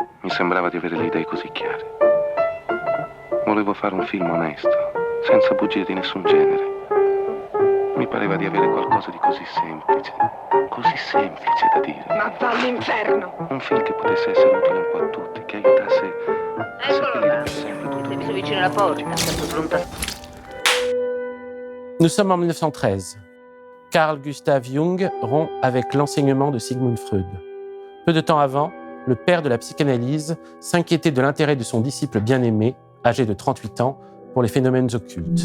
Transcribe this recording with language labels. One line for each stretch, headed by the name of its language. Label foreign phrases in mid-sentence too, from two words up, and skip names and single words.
Italian: sembrava di avere le idee così chiare. Volevo fare un film onesto, senza bugie di nessun genere. Mi pareva di avere qualcosa di così semplice da dire. Ma va all'inferno! Un film che potesse essere utile un po' a tutti, che aiutasse a Eccolo seppellire là, per sempre tutto. sei messo vicino alla porta, sempre pronto a...
French: Nous sommes en 1913. Carl Gustav Jung rompt avec l'enseignement de Sigmund Freud. Peu de temps avant, le père de la psychanalyse s'inquiétait de l'intérêt de son disciple bien-aimé, âgé de 38 ans, pour les phénomènes occultes.